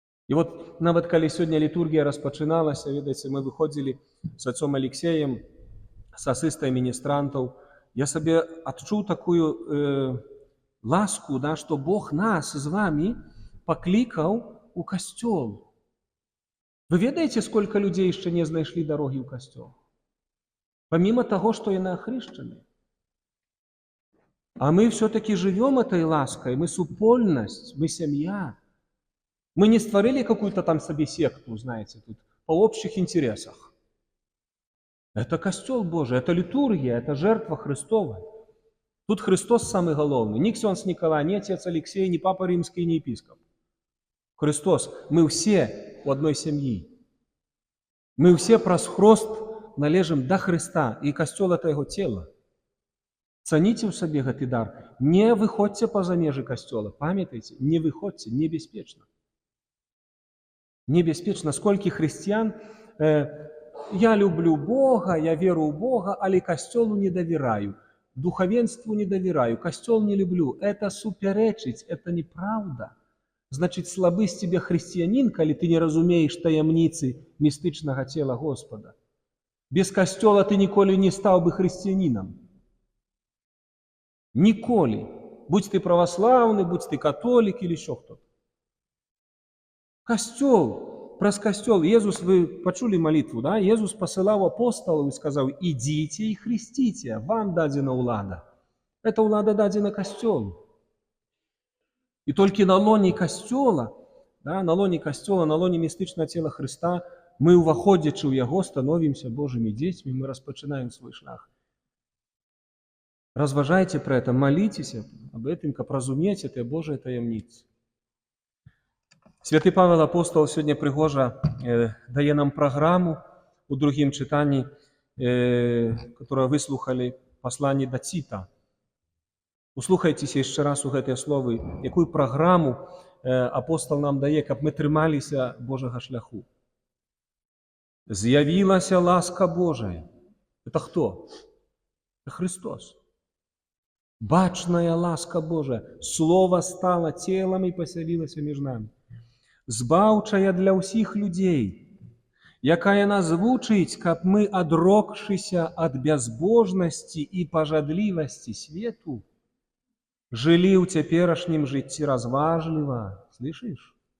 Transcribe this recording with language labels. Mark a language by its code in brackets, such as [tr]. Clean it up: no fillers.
[be] І вот нават калі сёння літургія распачыналася, ведаеце, мы выходзілі з отцом Алексеем, з асыстай міністрантаў, я сабе адчуў такую ласку, да, што Бог нас з вами паклікаў у Касцёл. Вы ведаеце, сколько людзей яшчэ не знайшлі дарогі ў Касцёл? Паміма таго, што яны ахрышчаны. [ru] А мы все-таки живем этой лаской, мы супольность, мы семья. Мы не створили какую-то там себе секту, знаете, тут, по общих интересах. Это Костел Божий, это литургия, это жертва Христова. Тут Христос самый главный. Ни ксенц Николай, ни отец Алексей, ни папа римский, ни епископ. Христос. Мы все у одной семьи. Мы все праз хрост належим до Христа, и Костел это его тело. [be] Цаніце ў сабе гэты дар. Не выходзьце па-за межы Касцёла. Памятайце, не выходзьце, небяспечна. Небяспечна. Сколькі хрысціян, я люблю Бога, я веру ў Бога, але Касцёлу не давераю, духовенству не давераю, Касцёл не люблю. Это супярэчыць, это неправда. Значит, слабы з тебе хрысціянін, калі ты не разумееш таямніцы містычнага цела Господа. Без Касцёла ты ніколі не стаў бы хрысціянінам. Ніколі. [ru] Будь ты православны, будь ты католік или еще кто-то. Касцёл, праз Касцёл. Езус, вы почули молитву, да? Езус посылаў апостолов и сказал: идите и хрестите, вам дадена улада. [be] Эта улада дадена Касцёлу. [ru] И только на лоне Касцёла, [be] да, на лоне Касцёла, на лоне містычнага цела Христа, мы, уваходзячы ў Яго, становімся Божымі дзецьмі, мы распачынаем свой шлях. [ru] Разважайте про это, молитесь об этом, каб разумець этой Божьей таямницы. Святы Павел Апостол сегодня пригожа дае нам программу у другим читании, которое выслухали послание до Тита. [be] Услухайтеся еще раз у гэтыя словы, якую программу апостол нам дае, каб мы трымаліся Божьего шляху. З'явілася ласка Божия. Это кто? Это Христос. Бачная ласка Божия. [ru] Слово стало телом и поселилось между нами. [be] Збаўчая для ўсіх людзей, якая нас вучыць, каб мы, адрокшыся ад бязбожнасці і пажадлівасці свету, жылі ў цяперашнім жыцці разважліва. Слышишь?